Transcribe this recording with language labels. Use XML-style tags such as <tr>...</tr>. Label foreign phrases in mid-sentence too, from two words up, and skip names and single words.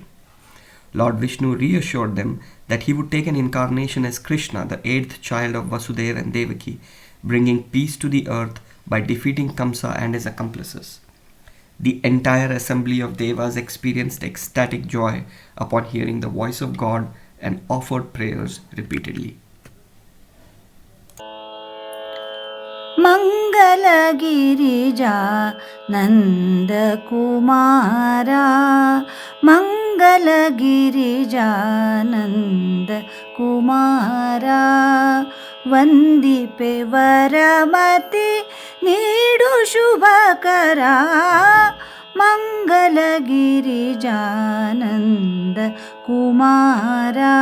<en>Lord Vishnu reassured them that he would take an incarnation as Krishna, the 8th child of Vasudeva and Devaki, bringing peace to the earth by defeating Kamsa and his accomplices. The entire assembly of Devas experienced ecstatic joy upon hearing the voice of God and offered prayers repeatedly.</en> <kn>ಮಂಗಲಗಿರಿಜಾ ನಂದಕುಮಾರ, ಮಂಗಲಗಿರಿಜಾ ನಂದಕುಮಾರ, ವಂದಿಪೆ ವರಮತಿ ನೀಡು ಶುಭಕರ, ಮಂಗಲಗಿರಿಜಾ ನಂದಕುಮಾರ.</kn>